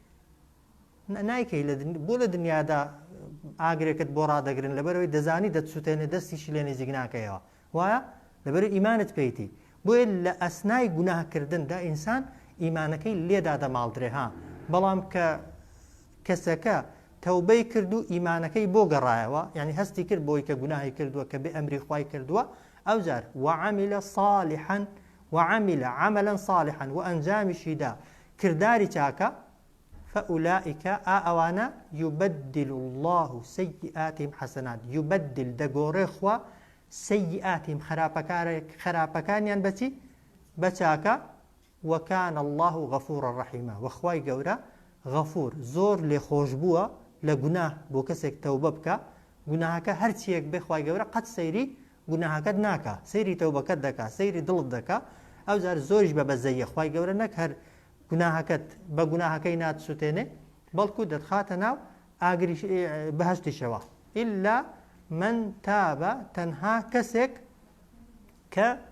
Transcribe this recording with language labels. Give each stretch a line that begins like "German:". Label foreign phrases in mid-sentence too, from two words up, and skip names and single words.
Central Kurdish: نایکەی بۆ لە دنیادا ئاگرێکت بۆ ڕادەگرن لەبەرەوەی دەزانی دەتسووتێنێ دەستیشی لێ نزیک ناکەیەوە وایە لەبەر ئیمانت پێیتی بۆیە لە ئەسنای گوناهکردندا ئینسان ئیمانەکەی لێدا دەماڵدرێ ها بەڵام کە کەسەکە تەوبەی کرد و ئیمانەکەی بۆ گەڕایەوە یعنی هەستی کرد بۆی کە گوناهی کردووە کە بێ ئەمری خوای کردووە ئەو جار
Arabic: وعمل صالحا وعمل عملا صالحا
Central Kurdish: وأنجامشی دا کرداری چاکە
Arabic: فأولئك أوانا يبدل الله سيئاتهم حسنات يبدل
Central Kurdish: دەگۆڕێ خوا سيئاتهم خراپەکانیان بەچی بەچاکە وكان
Arabic: الله غفورا رحيما
Central Kurdish: وخوای گەورە غەفور زۆر لێخۆش بووە لە گوناه بۆ کەسێک تەوبە بکە گوناهەکە هەرچیەک بێ خوای گەورە قەت سەیری گوناهەکەت ناکە سەیری تەوبەکەت دەکا سەیری دڵت دەکا ئەو جار زۆریش بە بەزەیە خوای گەورە نەک هەر گوناهەکەت بە گوناهەکەی ناتسووتێنێ بەڵکو دەتخاتە ناو ئاگری بەهەشتیشەوە
Arabic: ئیلا من تابە
Central Kurdish: تەنها کەسێک کە